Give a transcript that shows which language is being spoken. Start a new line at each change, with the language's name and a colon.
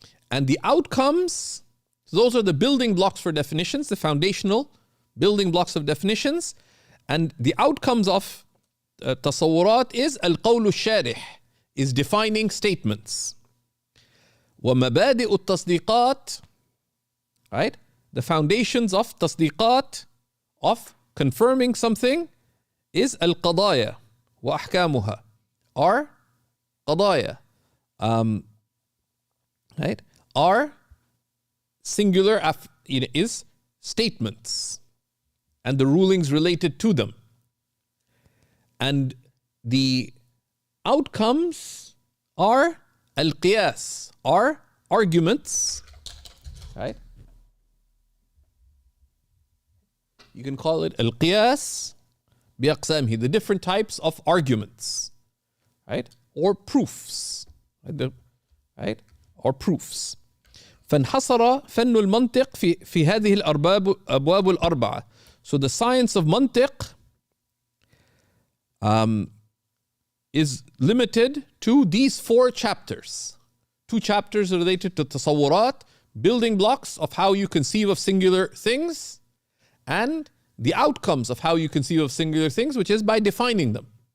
English: And the outcomes, those are the building blocks for definitions, the foundational building blocks of definitions. And the outcomes of tasawwurat is al-qawl al-sharih, is defining statements.
Arabic: وَمَبَادِئُ التَّصْدِيقَات,
English: right? The foundations of tasdiqat, of confirming something, is
Arabic: al-qadaaya wa ahkamuha,
English: or qadaaya, right? Are singular is statements and the rulings related to them. And the outcomes are al-qiyaas, are arguments, right? You can call it
Arabic: al-qiyaas biaqsamhi,
English: the different types of arguments, right? Or proofs, right? Or proofs.
Arabic: فانحصر فن المنطق في هذه الأبواب الأربعة.
English: So the science of mantiq is limited to these 4 chapters. 2 chapters related to tasawwurat, building blocks of how you conceive of singular things, and the outcomes of how you conceive of singular things, which is by defining them.